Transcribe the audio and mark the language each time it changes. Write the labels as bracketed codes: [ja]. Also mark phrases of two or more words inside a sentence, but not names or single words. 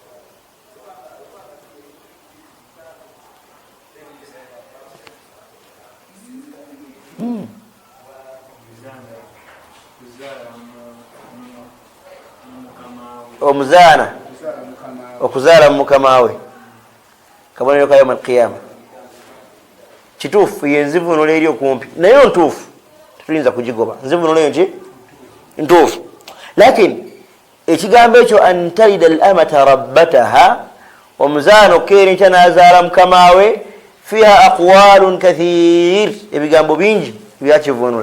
[lg] Omuzaana okuzaala mu mukamawe, kabonero ka [ar] يوم القيامة. [lg] Kituufu ye nzivunulo eri okumpi, naye ntuufu tetuyinza kugigoba. Nzivunulo eyo nki ntuufu, lakini ekigambo ekyo [ar] أن تلد الأمة ربتها, [lg] omuzaana okukeera enkya n'azaala mukamawe, [ar] فيها أقوال كثير, [lg] ebigambo bingi byakivunula.